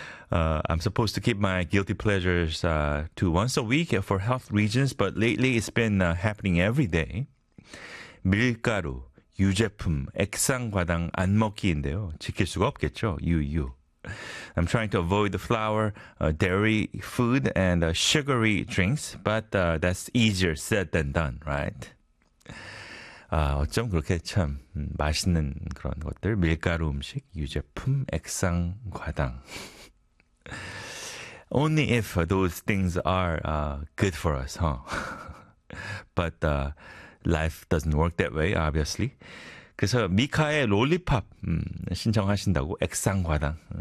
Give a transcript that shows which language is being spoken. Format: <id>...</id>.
<en>I'm supposed to keep my guilty pleasures to once a week for health reasons, but lately it's been happening every day.</en> <ko>밀가루, 유제품, 액상과당 안 먹기인데요. 지킬 수가 없겠죠. 유유.</ko> <en>I'm trying to avoid the flour, dairy food, and sugary drinks, but that's easier said than done, right?</en> <ko>아, 어쩜 그렇게 참 맛있는 그런 것들, 밀가루 음식, 유제품, 액상, 과당.</ko> <en>Only if those things are good for us, huh? But life doesn't work that way, obviously.</en> <ko>그래서 미카의 롤리팝 신청하신다고, 액상, 과당.</ko>